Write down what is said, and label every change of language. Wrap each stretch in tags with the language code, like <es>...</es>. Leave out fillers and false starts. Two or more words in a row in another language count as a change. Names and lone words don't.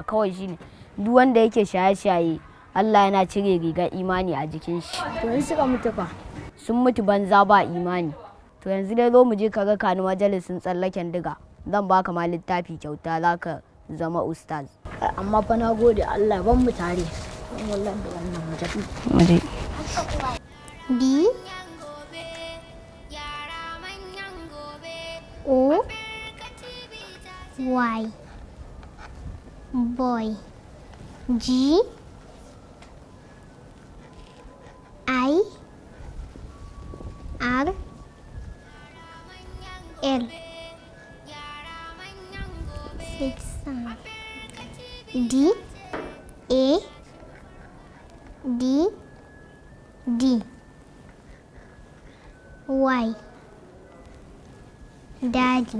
<ha>Kawai shine duk wanda yake shaye-shaye Allah yana cire rigar imani a jikin shi. To in suka mutu fa? Sun mutu banza ba imani. To yanzu dai zo mu je ka raka ni majalisin tsallaken diga. Zan baka ma littafi kyauta zaka zama ustaz. Amma fa na gode Allah ban mu tare. Wallahi da wannan mujabi.</ha> <en>B O Y boy. G I R L 6 D A D D Y Daddy.</en>